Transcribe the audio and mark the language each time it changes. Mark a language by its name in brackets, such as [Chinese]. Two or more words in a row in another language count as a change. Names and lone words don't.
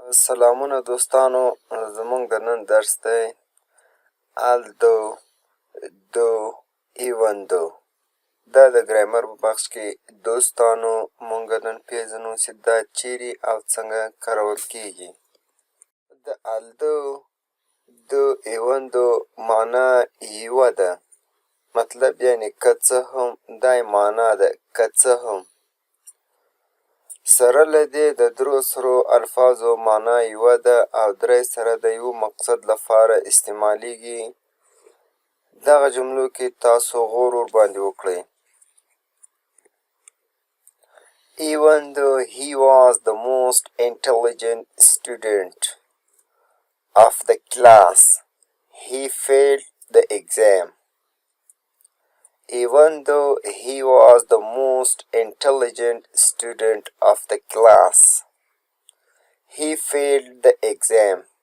[Pashto] سلامونه دوستانو، زموږ د نن درس دی [English] although, though, even though. [Pashto] دا د ګرامر په بخش کې دوستانو موږ نن پیژنو چې دا چیرې او څنګه کارول کیږي. د [English] although, though, even though [Pashto] معنا یوه ده، مطلب یعنې که څه هم، دا یې معنا ده که څه هم. سره له دې د درو سرو الفاظو معنا یوه ده او درې سره د یو مقصد لپاره استعمالیږي. دغه جملو کې تاسو غور ورباندې وکړئ. [English] Even though he was the most intelligent student of the class, he failed the exam. Even though he was the most intelligent student of the class, he failed the exam.